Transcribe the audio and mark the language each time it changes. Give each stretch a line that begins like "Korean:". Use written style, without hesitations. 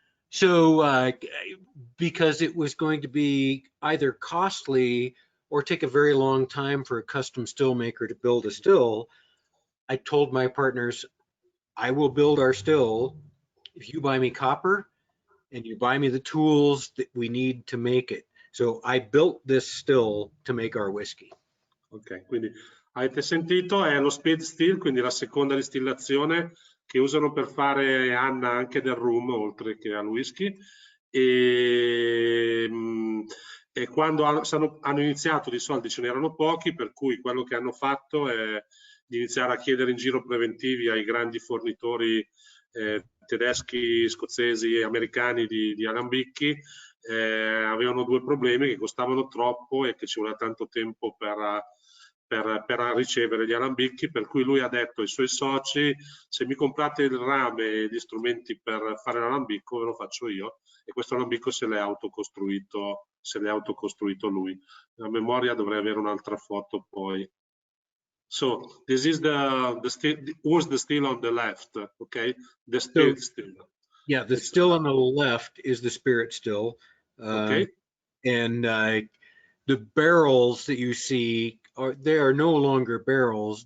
English: So because it was going to be either costly or take a very long time for a custom still maker to build a still, I told my partners, I will build our still if you buy me copper and you buy me the tools that we need to make it. So I built this still to make our whiskey.
Italian: Ok, quindi avete sentito, è lo speed still, quindi la seconda distillazione che usano per fare Anna anche del rum, oltre che al whisky. E quando hanno iniziato, di soldi ce n'erano pochi, per cui quello che hanno fatto è di iniziare a chiedere in giro preventivi ai grandi fornitori tedeschi, scozzesi e americani di alambicchi. Avevano due problemi: che costavano troppo e che ci voleva tanto tempo per ricevere gli alambicchi, per cui lui ha detto ai suoi soci: se mi comprate il rame e gli strumenti per fare l'alambicco ve lo faccio io. E questo alambicco se l'è autocostruito lui. A memoria dovrei avere un'altra foto poi.
English: So this is the still on the left, okay? The spirit still. Yeah, the still on the left is the spirit still. Okay. And the barrels that you see they are no longer barrels.